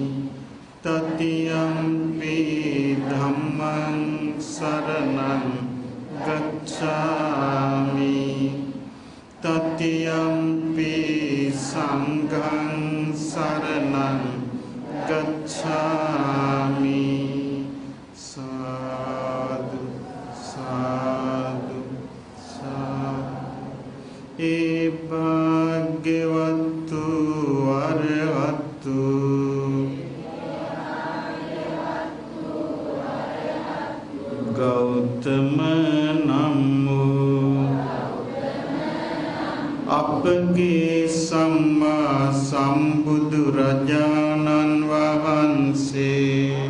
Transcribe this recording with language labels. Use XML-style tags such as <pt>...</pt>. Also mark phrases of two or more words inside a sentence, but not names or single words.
<pi>තතියම්පි ධම්මං සරණං ගච්ඡාමි තතියම්පි සංඝං සරණං ගච්ඡාමි සාදු සාදු</pi> <si>ඒ භාග්‍යවතු අරහතු ගෞතම නම් වූ අපගේ සම්මා සම්බුදු රජාණන් වහන්සේ</si>